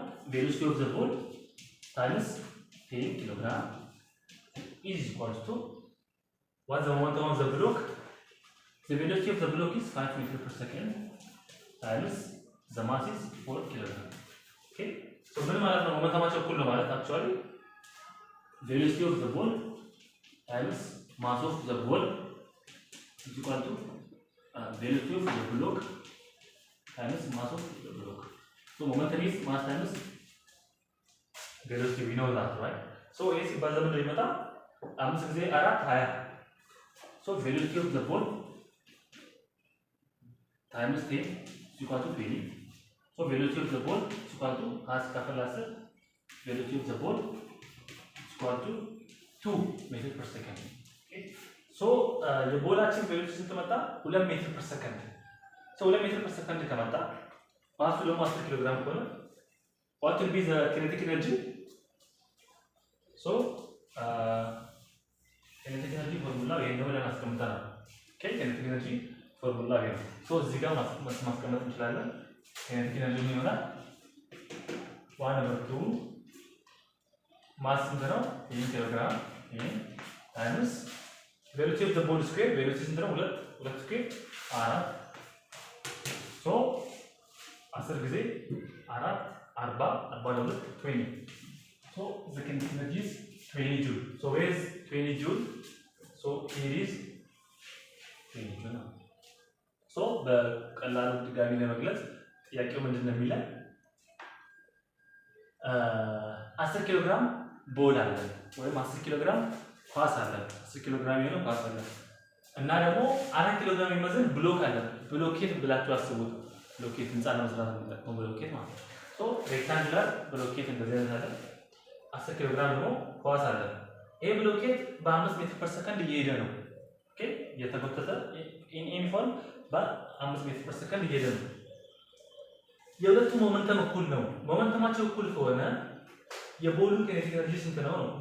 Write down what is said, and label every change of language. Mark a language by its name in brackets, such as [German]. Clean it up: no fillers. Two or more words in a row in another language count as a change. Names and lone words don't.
[English] velocity of the ball times 10 kg is equal to what the momentum of the block? The velocity of the block is 5 meters per second times the mass is 4 kg. Okay, so [Amharic] ምን ማለት ነው? ሞመንተማቸው እኩል ነው ማለት [English] actually velocity of the ball times mass of the ball is equal to velocity of the block times mass of the block. So momentum is mass times velocity. We know that, right? So a [Amharic] ሲባዛ ምንድን ይመጣ? 5 ጊዜ 4 20. [English] So velocity of the ball times 10 is equal to 20. So velocity of the ball is equal to ሲካፈል 10 velocity of the ball is equal to 2 meter per second. Okay. So [Amharic] የቦላችን velocity ስንት መጣ? [English] 2 ሜትር per second. So 2 ሜትር per second [Amharic] ከመጣ ማሱ ደግሞ 10 ኪሎ ግራም ከሆነ [English] what will be the kinetic energy? So kinetic energy formula [Amharic] ይሄን ነው ብለን አስቀምጠናል። [English] Okay, kinetic energy formula [Amharic] ይሄ ነው። So እዚህ ጋር ማስቀመጥ እንችላለን። [English] kinetic energy [Amharic] ምን ይሆናል? 1/2 ማስ ስንት ነው? [English] 10 [Amharic] ኪሎ ግራም [English] ታይምስ velocity of the ball square. [Amharic] velocity ስንት ነው? 2 ስኩዌር 4. So 10 ጊዜ 4 40 42 20. [English] So the kinetic energy is 20 joule. So where is 20 joule? So here is 20 joule. [Amharic] So በቀላሉ ድጋሚ ለመግለጽ ጥያቄው ምንድነው የሚለው? 10 ኪሎ ግራም ቦል አለ ወይም 10 ኪሎ ግራም ኳስ አለ። 10 ኪሎ ግራም የሆነ ኳስ አለ እና ደግሞ 4 ኪሎ ግራም የሚመዝን ብሎክ አለ። ብሎኬት ብላችሁ አስቡት። ብሎኬት ህንጻ ለመስራት ነው ብሎኬት ማለት ነው። [English] so rectangular [Amharic] ብሎኬት እንደዚህ አይነት አለ። 10 ኪሎ ግራም ደግሞ ኳስ አለ። ይሄ ብሎኬት በ5 [English] meter per second [Amharic] እየሄደ ነው። ኦኬ እየተጎተተ ኢንፎርም በ5 [English] meter per second [Amharic] እየሄደ ነው። የሁለቱ ሞመንተም እኩል ነው። ሞመንተማቸው እኩል ከሆነ የቦሉ [English] kinetic energy [Amharic] ስንት ነው?